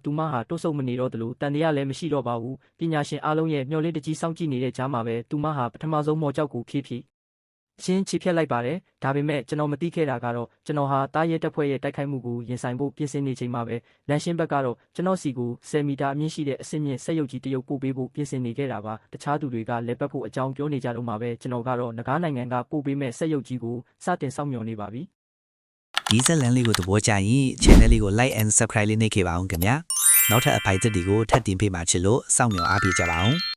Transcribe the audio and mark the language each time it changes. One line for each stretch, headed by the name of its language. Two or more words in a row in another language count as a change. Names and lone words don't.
Burmese: သူမဟာတွတ်ဆုပ်မနေတော့သလိုတန်တရားလည်းမရှိတော့ပါဘူးပညာရှင်အားလုံးရဲ့မျှော်လင့်တကြီးစောင့်ကြည့်နေတဲ့ကြားမှာပဲသူမဟာပထမဆုံးမော်ကြောက်ကိုဖြည်းချင်းချီဖြတ်လိုက်ပါတယ်ဒါပေမဲ့ကျွန်တော်မသိခဲ့တာကတော့ကျွန်တော်ဟာတားရဲတပ်ဖွဲ့ရဲ့တိုက်ခိုက်မှုကိုရင်ဆိုင်ဖို့ပြင်ဆင်နေချိန်မှာပဲလန်ရှင်းဘက်ကတော့ကျွန်တော်စီကို10မီတာအမြင့်ရှိတဲ့အဆင့်မြင့်ဆက်ရုပ်ကြီးတစ်ရုပ်ပို့ပေးဖို့ပြင်ဆင်နေခဲ့တာပါတခြားသူတွေကလည်းပတ်ဖို့အကြောင်းပြောနေကြတော့မှာပဲကျွန်တော်ကတော့ငကားနိုင်ငံကပို့ပေးမဲ့ဆက်ရုပ်ကြီးကိုစတင်စောင့်မျှော်နေပါပြီ ဒီဇက်လန်လေးကိုသဘောကျရင် channel လေးကို
English: like and subscribe
Burmese: လေးနှိပ်ခဲ့ပါအောင်ခင်ဗျာနောက်ထပ်အဖိုင်သစ်တွေကိုထပ်တင်ပေးမှချစ်လို့စောင့်မျှော်အားပေးကြပါအောင်